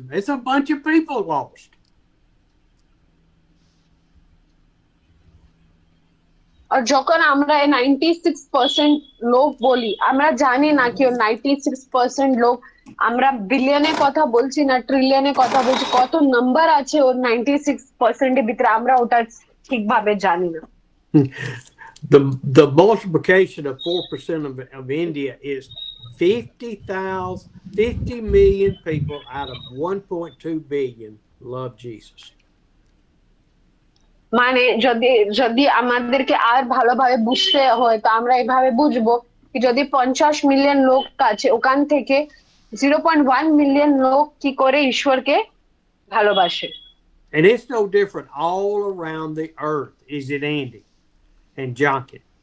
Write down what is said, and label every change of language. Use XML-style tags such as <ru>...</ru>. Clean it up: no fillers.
<en>It's a bunch of people lost.</en> <bn>আর যখন আমরা 96% লোক বলি, আমরা জানি না কি 96% লোক, আমরা বিলিয়নের কথা বলছি না ট্রিলিয়নের কথা বলছি, কত নাম্বার আছে ওর 96% এর ভিতরে আমরা ওটা ঠিকভাবে জানি না।</bn> <en>The multiplication of 4% of India is 50 million people out of 1.2 billion love Jesus.</en> <bn>মানে যদি আমাদেরকে আর ভালোভাবে বুঝতে হয় তো আমরা এইভাবে বুঝবো কি যদি 50 মিলিয়ন লোক আছে, ওখান থেকে 0.1 মিলিয়ন লোক কি করে ঈশ্বরকে ভালোবাসে।</bn> <en>And it's no different all around the earth, is it, Andy and Jonkin?</en>